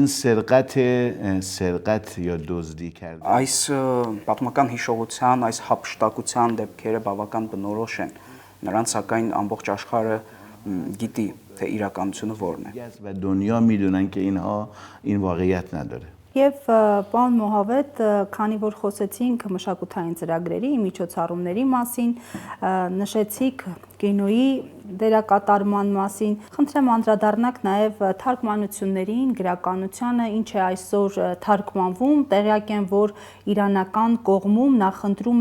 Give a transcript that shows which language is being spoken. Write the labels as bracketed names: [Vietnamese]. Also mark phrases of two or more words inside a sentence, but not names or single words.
[Persian] این سرقت یا دزدی کرد [Armenian] Այս պատմական հիշողության, այս հափշտակության դեպքերը բավական բնորոշ են։ Նրանց սակայն ամբողջ աշխարհը գիտի, թե իրականությունը որն է։ [Persian] و دنیا میدونن که اینها این واقعیت نداره [Armenian] Եվ պարոն Մոհավետ, քանի որ խոսեցինք մշակութային ծրագրերի, միջոցառումների մասին, նշեցիք կինոյի դերակատարման մասին, խնդրեմ անդրադառնաք նաև թարգմանություններին, գրականությանը, ինչ է այսօր թարգմանվում, տեղյակ եմ, որ իրանական կողմում նախընտրում